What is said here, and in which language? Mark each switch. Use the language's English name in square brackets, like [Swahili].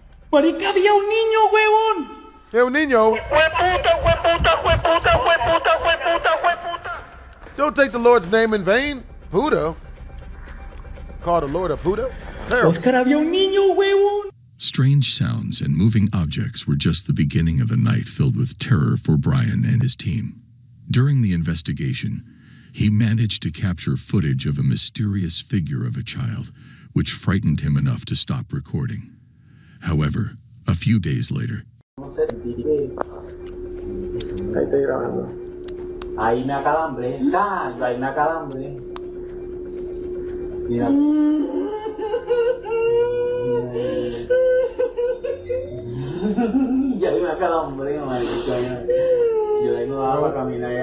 [Spanish] Marica, había un niño, huevón. [English] Hey, niño, don't take the Lord's name in vain. Buddha. Call the Lord a Buddha? Terrible. [Spanish] Oscar, había un niño, huevón. [English] Strange sounds and moving objects were just the beginning of a night filled with terror for Brian and his team. During the investigation, he managed to capture footage of a mysterious figure of a child, which frightened him enough to stop recording. However, a few days later, [Spanish] Ahí me acalambré, ahí me acalambré. Mira. Ya vi una calambre, marico. Yo vengo a caminar ya.